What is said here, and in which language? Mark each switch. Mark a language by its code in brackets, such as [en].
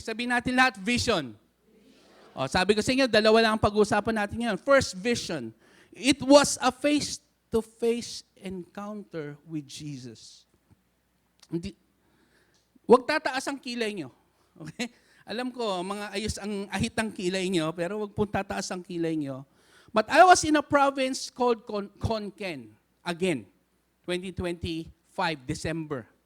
[tl] Sabihin natin lahat, vision. O, sabi ko sa inyo, dalawa lang ang pag-uusapan natin ngayon. [en] First, vision. It was a face-to-face encounter with Jesus. [tl] Huwag tataas ang kilay nyo. Okay? Alam ko, mga ayos ang ahit ang kilay nyo, pero huwag po tataas ang kilay nyo. [en] But I was in a province called Konken, again, 2025, December.